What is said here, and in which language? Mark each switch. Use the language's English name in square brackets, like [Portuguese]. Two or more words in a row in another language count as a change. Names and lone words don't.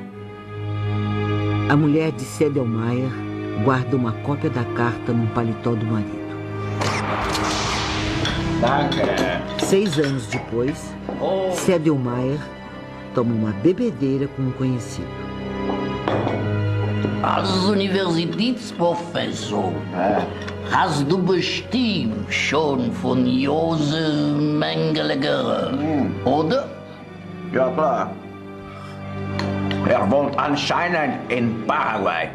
[Portuguese] A mulher de Sedlmayr guarda uma cópia da carta num paletó do marido. 6 anos depois, Sedlmayr toma uma bebedeira com um conhecido. [German] Als Universitätsprofessor hast du bestimmt schon von Josef Mengele gehört, oder? Ja, klar. Wohnt anscheinend in Paraguay.